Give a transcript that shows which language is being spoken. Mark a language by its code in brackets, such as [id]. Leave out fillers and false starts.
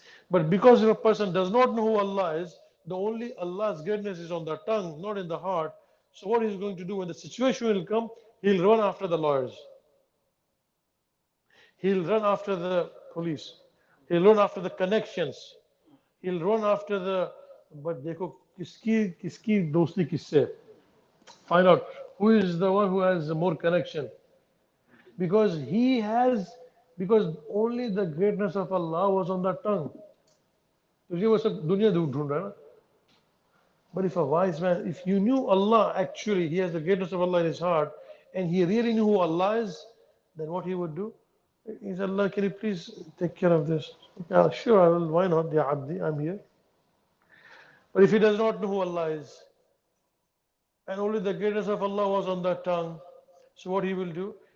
[en] But because if a person does not know who Allah is, the only Allah's greatness is on the tongue, not in the heart. So what he's going to do when the situation will come, he'll run after the lawyers. He'll run after the police. He'll run after the connections. He'll run after the. [hi] But देखो किसकी दोस्ती किससे? [en] Find out who is the one who has more connection. Because because only the greatness of Allah was on the tongue. [hi] तुझे वो सब दुनिया ढूंढ रहा है ना? [en] But if a wise man, if you knew Allah actually, he has the greatness of Allah in his heart, and he really knew who Allah is, then what he would do? He said, Allah, can you please take care of this? Yeah, sure, I will. Why not? [ar] Ya Abdi, [en] I'm here. But if he does not know who Allah is, and only the greatness of Allah was on the tongue, so what he will do?